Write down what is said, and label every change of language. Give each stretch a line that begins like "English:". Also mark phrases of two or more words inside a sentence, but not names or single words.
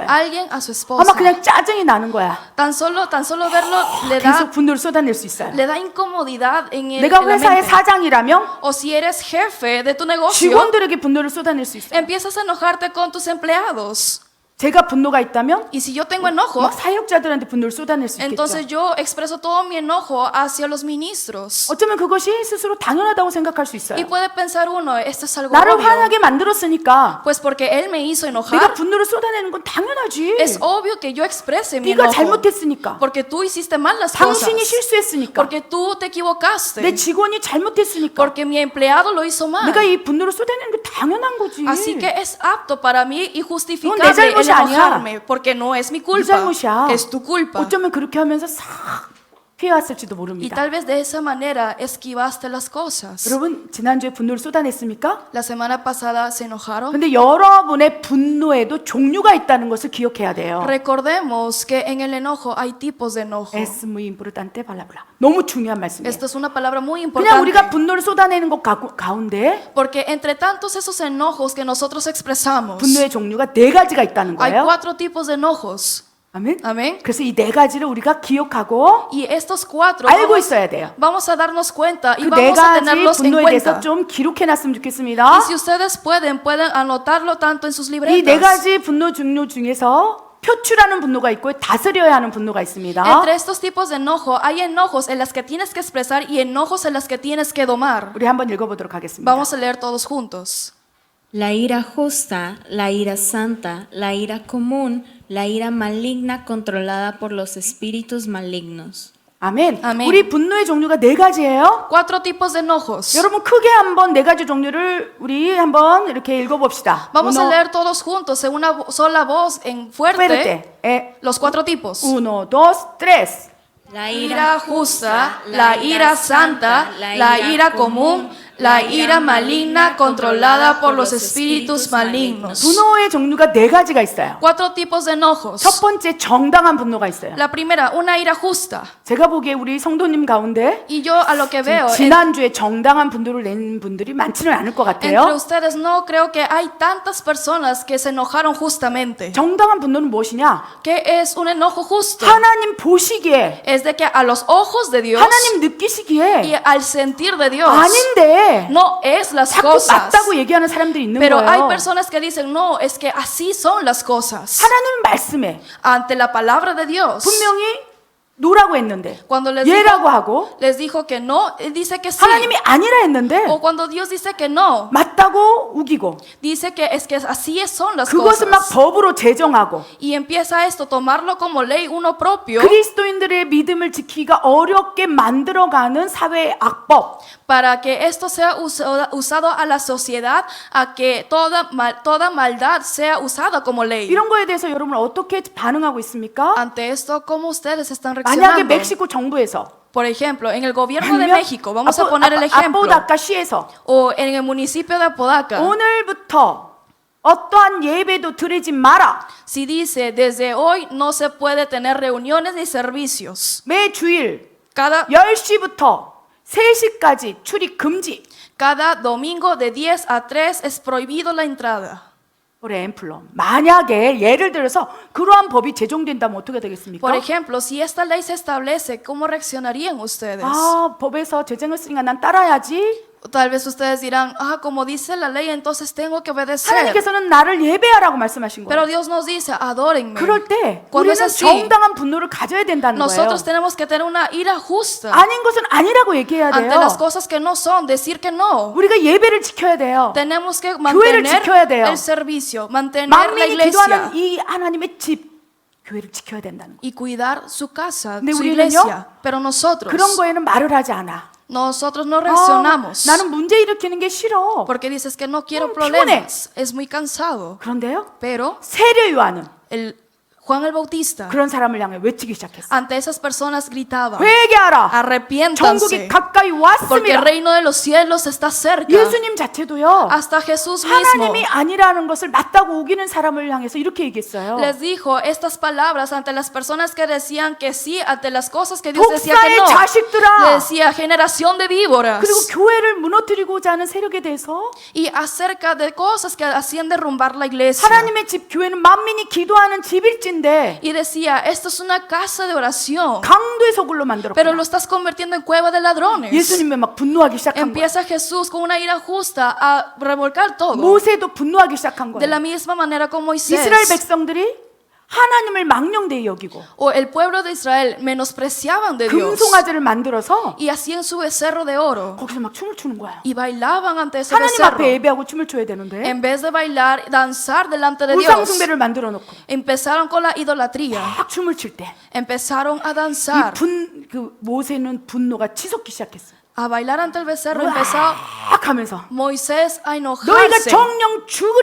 Spanish: Alguien a su
Korean: 아마
Spanish: esposa.
Korean: 그냥 짜증이 나는 거야.
Spanish: Tan solo verlo
Korean: 계속 분노를 쏟아낼 수 있어요.
Spanish: le da incomodidad en
Korean: 내가
Spanish: la
Korean: 회사의
Spanish: mente.
Korean: 사장이라면
Spanish: O si eres jefe de tu negocio,
Korean: 직원들에게 분노를 쏟아낼 수 있어요.
Spanish: empiezas a enojarte con tus empleados.
Korean: 제가 분노가 있다면
Spanish: Y si yo tengo enojo,
Korean: 막 사역자들한테 분노를 쏟아낼 수
Spanish: entonces
Korean: 있겠죠.
Spanish: yo expreso todo mi enojo hacia los ministros.
Korean: 어쩌면 그것이 스스로 당연하다고 생각할 수
Spanish: Y
Korean: 있어요.
Spanish: puede pensar uno, esto es algo
Korean: 나를
Spanish: obvio.
Korean: 화나게 만들었으니까
Spanish: Pues porque él me hizo
Korean: 내가
Spanish: enojar,
Korean: 분노를 쏟아내는 건 당연하지.
Spanish: es obvio que yo exprese mi
Korean: 네가
Spanish: enojo.
Korean: 잘못했으니까.
Spanish: Porque tú hiciste mal las cosas.
Korean: 당신이 실수했으니까.
Spanish: Porque tú te
Korean: 내
Spanish: equivocaste.
Korean: 직원이 잘못했으니까.
Spanish: Porque mi empleado lo hizo mal.
Korean: 내가 이 분노를 쏟아내는 게 당연한 거지.
Spanish: Así que es apto para mí y
Korean: 내
Spanish: justificable el
Korean: 잘못이 아니야.
Spanish: enojarme. Porque no es mi
Korean: 네
Spanish: culpa.
Korean: 잘못이야.
Spanish: Es tu culpa.
Korean: 어쩌면 그렇게 하면서 싹 피해왔을지도
Spanish: Y
Korean: 모릅니다.
Spanish: tal vez de esa manera esquivaste las cosas.
Korean: 여러분 지난주에 분노를 쏟아냈습니까?
Spanish: La semana pasada se enojaron.
Korean: 근데 여러분의 분노에도 종류가 있다는 것을 기억해야 돼요.
Spanish: Recordemos que en el enojo hay tipos de enojo. Es muy importante,
Korean: 발라블라. 너무 중요한 말씀이에요.
Spanish: Esto es una palabra muy
Korean: 그냥 우리가
Spanish: importante.
Korean: 분노를 쏟아내는 것 가운데
Spanish: Porque entre tantos esos enojos que nosotros expresamos,
Korean: 분노의 종류가 네 가지가 있다는
Spanish: hay
Korean: 거예요.
Spanish: 4 tipos de enojos.
Korean: 아멘.
Spanish: Amén.
Korean: 그래서 이 네 가지를 우리가 기억하고
Spanish: Y estos 4
Korean: 알고 있어야 돼요.
Spanish: vamos a darnos cuenta y
Korean: 그 네
Spanish: vamos a
Korean: 가지
Spanish: tenerlos en
Korean: 분노에 대해서
Spanish: cuenta.
Korean: 좀 기록해놨으면 좋겠습니다.
Spanish: Y si ustedes pueden anotarlo tanto en sus
Korean: 이 네
Spanish: libretas.
Korean: 가지 분노 종류 중에서 표출하는 분노가 있고 다스려야 하는 분노가 있습니다.
Spanish: Entre estos tipos de enojo hay enojos en las que tienes que expresar y enojos en las que tienes que domar.
Korean: 우리 한번 읽어보도록 하겠습니다.
Spanish: Vamos a leer todos juntos. La ira justa, la ira santa, la ira común, la ira maligna controlada por los espíritus malignos.
Korean: 아멘. 아멘. 우리 분노의 종류가 네 가지예요.
Spanish: 4 tipos de enojos.
Korean: 여러분 크게 한번 네 가지 종류를 우리 한번 이렇게 읽어봅시다.
Spanish: Vamos a Uno, leer todos juntos en una sola voz, en fuerte, fuerte. los 4 tipos. Uno, dos, tres. La Ira justa, la ira santa, la ira común, la ira maligna controlada por los espíritus malignos.
Korean: 분노의 종류가 네 가지가 있어요.
Spanish: 4 tipos de enojos.
Korean: 첫 번째 정당한 분노가 있어요.
Spanish: La primera, una ira justa.
Korean: 제가 보기에 우리 성도님 가운데
Spanish: Y yo a lo que veo,
Korean: 지난주에 정당한 분노를 낸 분들이 많지는 않을 것
Spanish: entre
Korean: 같아요.
Spanish: ustedes no creo que hay tantas personas que se enojaron justamente.
Korean: 정당한 분노는 무엇이냐?
Spanish: ¿Qué es un enojo justo?
Korean: 하나님 보시기에,
Spanish: Es de que a los ojos de Dios
Korean: 하나님
Spanish: y
Korean: 느끼시기에
Spanish: al sentir de Dios
Korean: 아닌데
Spanish: no es las
Korean: 자꾸
Spanish: cosas.
Korean: 맞다고 얘기하는 사람들이 있는
Spanish: Pero hay
Korean: 거예요.
Spanish: personas que dicen, no, es que así son las cosas.
Korean: 하나님 말씀에
Spanish: Ante la palabra de Dios,
Korean: 분명히 노라고 했는데
Spanish: cuando
Korean: 예라고 하고
Spanish: les dijo que no, él dice que sí.
Korean: 하나님이 아니라 했는데
Spanish: O cuando Dios dice que no,
Korean: 맞다고 우기고
Spanish: dice que es que así son las
Korean: 그것을 막
Spanish: cosas.
Korean: 법으로 제정하고
Spanish: Y empieza esto, tomarlo como ley uno propio
Korean: 그리스도인들의 믿음을 지키기가 어렵게 만들어가는 사회의 악법.
Spanish: para que esto sea usado a la sociedad, a que toda maldad sea usada como ley.
Korean: 이런 거에 대해서 여러분 어떻게 반응하고 있습니까?
Spanish: Ante esto, ¿cómo ustedes están
Korean: 만약에
Spanish: reaccionando?
Korean: 멕시코 정부에서
Spanish: Por ejemplo, en el gobierno de
Korean: 아니면
Spanish: México, vamos a poner el ejemplo,
Korean: 아포다카 시에서
Spanish: o en el municipio de Apodaca,
Korean: 오늘부터 어떠한 예배도 드리지 마라.
Spanish: si dice, desde hoy no se puede tener reuniones ni servicios.
Korean: 매 주일
Spanish: Cada
Korean: 10시부터 3시까지 출입 금지.
Spanish: domingo de 10 a 3 es prohibido la entrada. por ejemplo,
Korean: 만약에 예를 들어서 그러한 법이 제정된다면 어떻게 되겠습니까?
Spanish: Por ejemplo, si esta ley se establece, ¿cómo reaccionarían ustedes?
Korean: 아, 법에서 제정했으니까 난 따라야지.
Spanish: Tal vez ustedes dirán, como dice la ley, entonces tengo que obedecer.
Korean: 하나님께서는 나를 예배하라고 말씀하신
Spanish: Pero
Korean: 거예요.
Spanish: Dios nos dice, adórenme.
Korean: 그럴 때
Spanish: Cuando es
Korean: 우리는
Spanish: así,
Korean: 정당한 분노를 가져야 된다는 거예요.
Spanish: nosotros tenemos que tener una ira justa
Korean: 아닌 것은 아니라고 얘기해야
Spanish: ante
Korean: 돼요.
Spanish: las cosas que no son, decir que no.
Korean: 우리가 예배를 지켜야 돼요.
Spanish: Tenemos que
Korean: 교회를 지켜야 돼요.
Spanish: mantener el servicio, mantener la
Korean: 만민이
Spanish: iglesia
Korean: 기도하는 이 하나님의 집, 교회를 지켜야 된다는 거예요.
Spanish: y cuidar su casa,
Korean: 근데
Spanish: su
Korean: 우리는요?
Spanish: iglesia. Pero nosotros,
Korean: 그런 거에는 말을 하지 않아.
Spanish: nosotros no
Korean: 아,
Spanish: reaccionamos.
Korean: 나는 문제 일으키는 게 싫어.
Spanish: Porque dices que no quiero
Korean: 피곤해.
Spanish: problemas, es muy cansado.
Korean: 그런데요,
Spanish: Pero
Korean: 세례 요한은
Spanish: Juan el Bautista,
Korean: 그런 사람을 향해 외치기 시작했어.
Spanish: ante esas personas gritaba,
Korean: 회개하라.
Spanish: arrepiéntanse,
Korean: 천국이 가까이
Spanish: porque el
Korean: 왔습니다.
Spanish: reino de los cielos está cerca.
Korean: 예수님 자체도요.
Spanish: Hasta Jesús mismo
Korean: 하나님이 아니라는 것을 맞다고 우기는 사람을 향해서 이렇게 얘기했어요.
Spanish: les dijo estas palabras ante las personas que decían que sí, ante las cosas que Dios decía que
Korean: 독사의
Spanish: no.
Korean: 자식들아.
Spanish: Le decía, generación de víboras.
Korean: 그리고 교회를 무너뜨리고자 하는 세력에 대해서
Spanish: Y acerca de cosas que hacían derrumbar la iglesia.
Korean: 하나님의 집 교회는 만민이 기도하는 집일진데
Spanish: Y decía, esto es una casa de oración,
Korean: 강도의 소굴로
Spanish: pero lo
Korean: 만들었구나.
Spanish: estás convirtiendo en cueva de ladrones.
Korean: 예수님이 막 분노하기 시작한 거예요.
Spanish: Empieza Jesús con una ira justa a revolcar todo.
Korean: 모세도 분노하기 시작한
Spanish: De la
Korean: 거예요.
Spanish: misma manera como Moisés.
Korean: 이스라엘 백성들이 하나님을 망령되이 여기고
Spanish: O el pueblo de Israel menospreciaban de Dios.
Korean: 금송아지를 만들어서
Spanish: Y hacían su becerro de oro.
Korean: 거기서 막 춤을 추는 거야.
Spanish: Y bailaban ante ese
Korean: 하나님
Spanish: becerro.
Korean: 앞에 예배하고 춤을 춰야 되는데
Spanish: En vez de bailar, danzar delante de
Korean: 우상
Spanish: Dios,
Korean: 숭배를 만들어 놓고
Spanish: empezaron con la idolatría.
Korean: 막 춤을 출 때
Spanish: Empezaron a danzar,
Korean: 그 모세는 분노가 치솟기 시작했어.
Spanish: a bailar ante el becerro. Empezó
Korean: 막 하면서
Spanish: Moisés a
Korean: 너희가
Spanish: enojarse.
Korean: 정령 죽으려느냐?